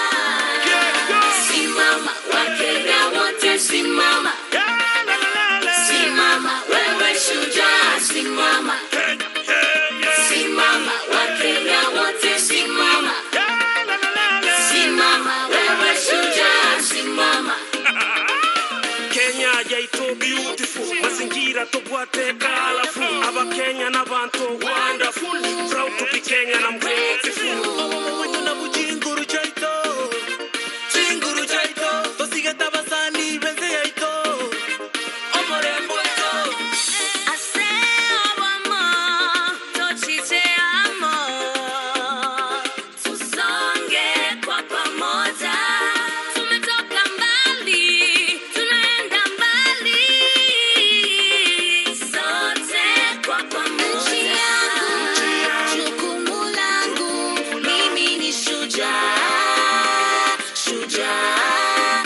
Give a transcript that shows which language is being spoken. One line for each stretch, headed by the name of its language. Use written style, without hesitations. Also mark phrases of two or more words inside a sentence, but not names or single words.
Swahili: Simama Wakenya wote, simama, simama wewe shujaa, simama. Simama Wakenya wote, simama, simama wewe shujaa, simama.
Gusii: Kenya yaito beautiful, mazingira tobwate colorful, aba Kenya na bantu wonderful,
English: proud to be Kenyan, I'm grateful.
Gusii: Na bujinguru chaito, chinguru chaito, tosigeta basani benze yaito, omorembo ito. Aseo wamo, tochite amo,
Swahili: tusonge kwa pamoja. Tumetoka mbali, tunaenda mbali, sote kwa pamoja. Nchi yangu, jukumu langu, mimi ni shujaa, shujaa.